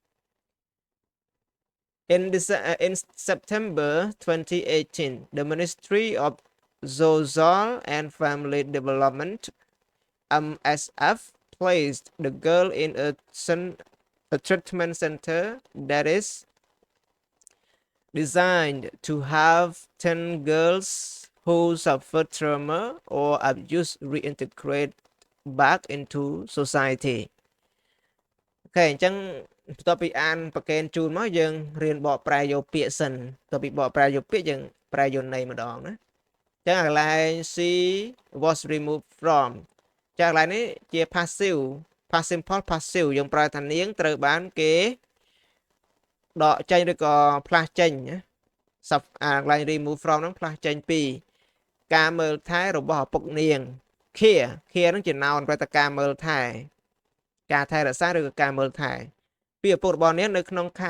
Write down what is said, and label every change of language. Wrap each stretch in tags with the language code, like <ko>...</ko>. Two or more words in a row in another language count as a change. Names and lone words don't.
<en>In September 2018, the Ministry of Social and Family Development (MSF) placed the girl in a treatment center that is designed to have 10 girls who suffered trauma or abuse reintegrate back into society.</en> <km>អូខេអញ្ចឹងបន្ទាប់ពីអានប្រកេនជូនមកយើងរៀនបកប្រែយកពាក្យសិនបន្ទាប់ពីបកប្រែយកពាក្យយើងប្រែយកន័យម្ដងណាអញ្ចឹងកន្លែង</km> <en>she was removed from</en> <km>ចាកន្លែងនេះជា</km> <en>passive past simple passive</en> <km>យើងប្រើថានាងត្រូវបានគេដកចេញឬក៏ ផ្លាស់ចេញណាកន្លែង</km> <en>remove from</en> <km>ហ្នឹងផ្លាស់ចេញពីការមើលថែរបស់ឪពុកនាង care ហ្នឹងជា noun ប្រែថាការមើលថែការថែរក្សាឬក៏ការមើលថែពីឪពុករបស់នាងនៅក្នុងខែ</km>